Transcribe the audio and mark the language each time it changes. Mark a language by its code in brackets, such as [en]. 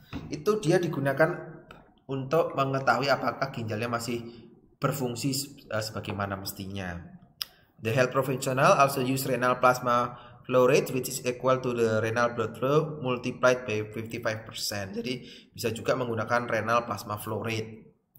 [id] Itu dia digunakan untuk mengetahui apakah ginjalnya masih berfungsi sebagaimana mestinya. [en] The health professional also use renal plasma flow rate which is equal to the renal blood flow multiplied by 55%. [id] Jadi bisa juga menggunakan renal plasma flow rate.